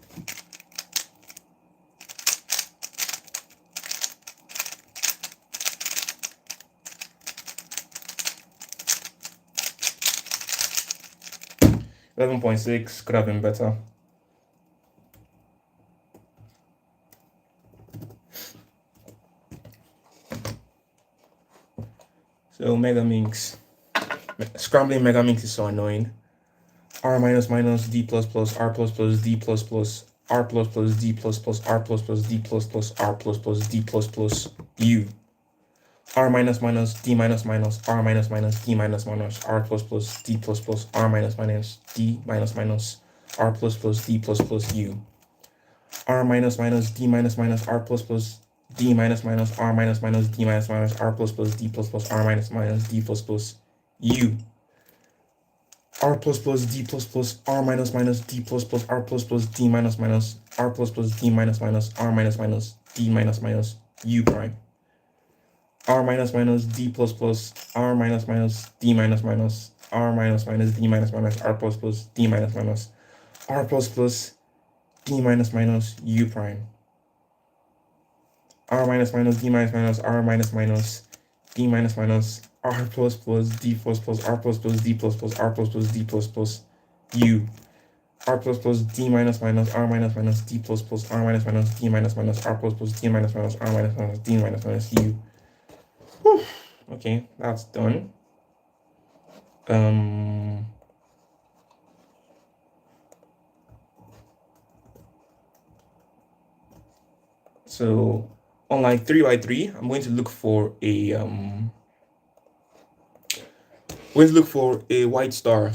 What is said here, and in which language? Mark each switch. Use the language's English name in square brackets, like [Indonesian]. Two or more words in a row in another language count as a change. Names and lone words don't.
[English] $11.6 could have been better. So Mega Minx. Scrambling Mega Minx is so annoying. R minus minus D plus plus R plus plus D plus plus R plus plus D plus plus R plus plus D plus plus R plus plus D plus plus U. R minus minus D minus minus R minus minus D minus minus R plus plus D plus plus R minus minus D minus minus R plus plus D plus plus U. R minus minus D minus minus R plus plus D minus minus R minus minus D minus minus R plus plus D plus plus R minus minus D plus plus U. R plus plus D plus plus R minus minus D plus plus R plus plus D minus minus R plus plus D minus minus R minus minus D minus minus U prime. R minus minus D plus plus R minus minus D minus minus R minus minus D minus minus R plus plus D minus minus R plus plus D minus minus U prime. R minus minus D minus minus R minus minus D minus minus R plus plus D plus plus R plus plus D plus plus R plus plus D plus plus U. R plus plus D minus minus R minus minus D plus plus R minus minus D minus minus R plus plus D minus minus R minus minus D minus minus U. Whew. Okay, that's done. So on like 3x3, I'm going to look for a white star.